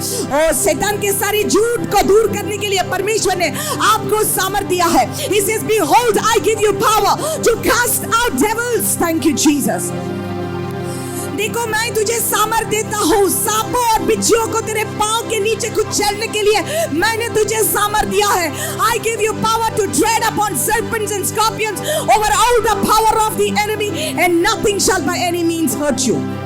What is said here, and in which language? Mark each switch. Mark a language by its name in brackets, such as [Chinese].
[Hindi] Oh, शैतान के सारी झूठ को दूर करने के लिए परमेश्वर ने आपको सामर्थ दिया है. [English] He says, behold, I give you power to cast out devils. Thank you, Jesus. [Hindi] देखो मैं तुझे सामर्थ देता हूँ सांपों और बिच्छुओं को तेरे पांव के नीचे कुचलने के लिए मैंने तुझे सामर्थ दिया है. [English] I give you power to tread upon serpents and scorpions over all the power of the enemy and nothing shall by any means hurt you.